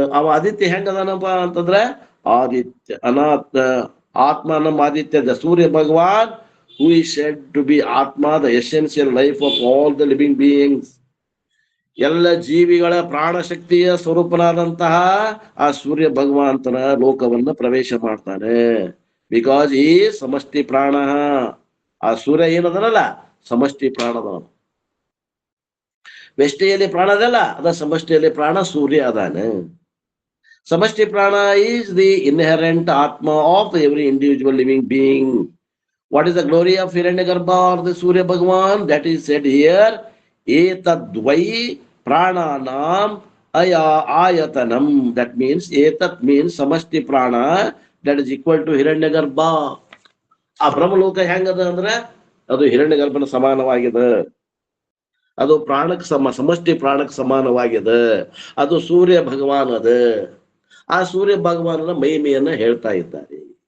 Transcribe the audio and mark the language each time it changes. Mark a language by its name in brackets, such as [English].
[Kannada] ಅವ ಆದಿತ್ಯ ಹೆಂಗದಾನಪ್ಪ ಅಂತಂದ್ರೆ ಆದಿತ್ಯ ಆತ್ಮಾನಂ Aditya, the Surya Bhagwan [English] who is said to be Atma, the essential life of all the living beings. [Kannada] ಎಲ್ಲ ಜೀವಿಗಳ ಪ್ರಾಣಶಕ್ತಿಯ ಸ್ವರೂಪನಾದಂತಹ ಆ ಸೂರ್ಯ ಭಗವಂತನ ಲೋಕವನ್ನ ಪ್ರವೇಶ ಮಾಡ್ತಾನೆ. ಬಿಕಾಸ್ ಈ ಸಮಷ್ಟಿ ಪ್ರಾಣ. ಆ ಸೂರ್ಯ ಏನದನಲ್ಲ ಸಮಷ್ಟಿ ಪ್ರಾಣದ. ವ್ಯಷ್ಟಿಯಲ್ಲಿ ಪ್ರಾಣ ಅದಲ್ಲ, ಅದ ಸಮಷ್ಟಿಯಲ್ಲಿ ಪ್ರಾಣ ಸೂರ್ಯ ಅದಾನೆ. [English] ಸಮಷ್ಟಿ ಪ್ರಾಣ is the inherent ಆತ್ಮ of every individual living being. What is the glory of Hiranyagarbha or the Surya Bhagavan? That is said here. [Sanskrit] Etadvai prananam ayatanam. [English] That means etat means samasti prana, that is equal to Hiranyagarbha. [Kannada] ಆ ಬ್ರಹ್ಮಲೋಕ ಹೆಂಗದ ಅಂದ್ರೆ ಅದು ಹಿರಣ್ಯಗರ್ಭನ ಸಮಾನವಾಗಿದೆ. ಅದು ಪ್ರಾಣಕ್ಕೆ ಸಮಷ್ಟಿ ಪ್ರಾಣಕ್ಕೆ ಸಮಾನವಾಗಿದೆ. ಅದು ಸೂರ್ಯ ಭಗವಾನ್ ಅದ. ಆ ಸೂರ್ಯ ಭಗವಾನನ ಮಹಿಮೆಯನ್ನ ಹೇಳ್ತಾ ಇದ್ದಾರೆ.